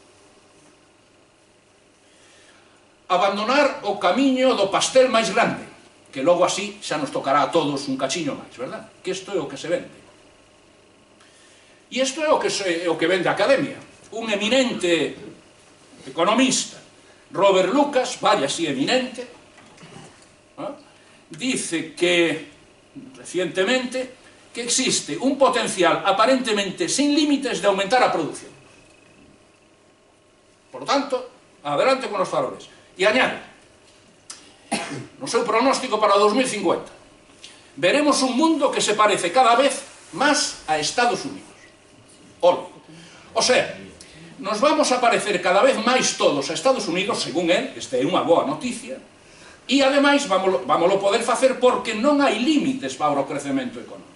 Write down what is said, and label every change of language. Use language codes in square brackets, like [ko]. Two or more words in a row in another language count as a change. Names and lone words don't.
[gl] Abandonar o camiño do pastel máis grande, que logo así xa nos tocará a todos un cachiño máis, verdad? Que isto é o que se vende. E isto é o que vende a Academia. [es] Un eminente economista, Robert Lucas, vaya así eminente, dice que, recientemente, que existe un potencial aparentemente sin límites de aumentar a producción. Por lo tanto, adelante [gl] con os faroles. E añade, no seu pronóstico para 2050, veremos un mundo que se parece cada vez máis a Estados Unidos. [es] O sea, nos vamos a parecer [gl] cada vez máis todos a Estados Unidos, [es] según él, [gl] esta é unha boa noticia, e ademais vámoslo poder facer porque non hai límites para o crecemento económico.